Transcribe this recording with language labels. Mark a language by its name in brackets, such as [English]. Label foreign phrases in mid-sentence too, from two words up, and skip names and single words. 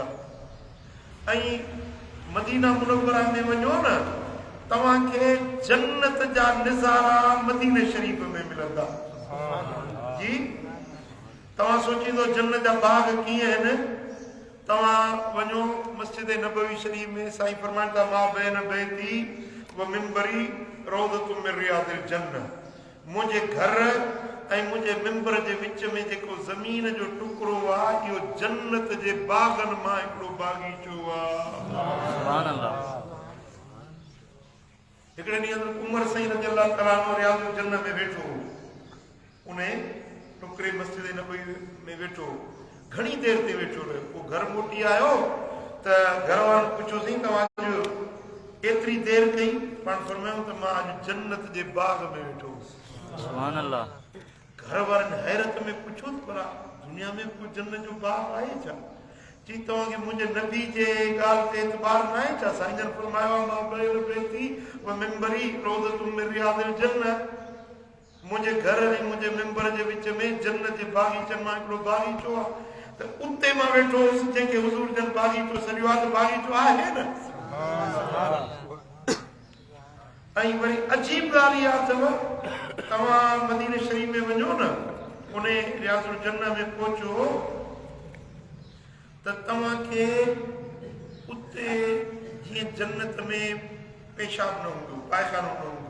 [Sindhi] ऐं मदीना मुनव्वरा में वञो न तव्हांखे जन्नत जा नज़ारा मदीने शरीफ़ में मिलंदा जी। तव्हां सोचींदो जन्नत जा बाग कीअं आहिनि। तव्हां वञो मस्जिद नबवी शरीफ़ में साईं फरमाइनि था [Arabic] ما بين بيتي ومنبري روضة من رياض الجنة. [Sindhi] मुंहिंजे घर ऐं मुंहिंजे मिंबर जे विच में जेको ज़मीन जो टुकड़ो आहे इहो जन्नत जे बागनि मां हिकिड़ो बाग़ीचो आहे। हिकिड़े ॾींहुं उमर साईं [Arabic] رضي الله تعالى عنه رياض الجنة [Sindhi] में वेठो उन टुकड़े मस्जिद नबवी में वेठो घणी देर ते वेठो रहियो। पोइ घर मोटी आयो त घर वारनि पुछियोसीं तव्हां अॼु एतिरी देर कई। पाण फरमायूं त मां अॼु जन्नत जे बाग में वेठो हुउसि। घर वारनि हैरत में पुछो त भला दुनिया में कोई जन्नत जो बाग आहे छा? चई तव्हांखे मुंहिंजे नबी जे ॻाल्हि ते एतबार न आहे छा? [Arabic] साईं जन फरमायो ما بين بيتي ومنبري روضة من رياض الجنة. [Sindhi] मुंहिंजे घर ऐं मुंहिंजे मिंबर जे विच में जन्नत जे बाग़ीचनि मां हिकिड़ो बाग़ीचो आहे त उते मां वेठो हुउसि जंहिंखे हुज़ूर जन बाग़ीचो सॾियो आहे त बाग़ीचो आहे न। ऐं वरी अजीब ॻाल्हि इहा अथव तव्हां मदीने शरीफ़ में वञो न उन [Arabic] رياض الجنة [Sindhi] में पहुचो त तव्हांखे उते जीअं जन्नत में पेशाब न हूंदो पायखानो न हूंदो।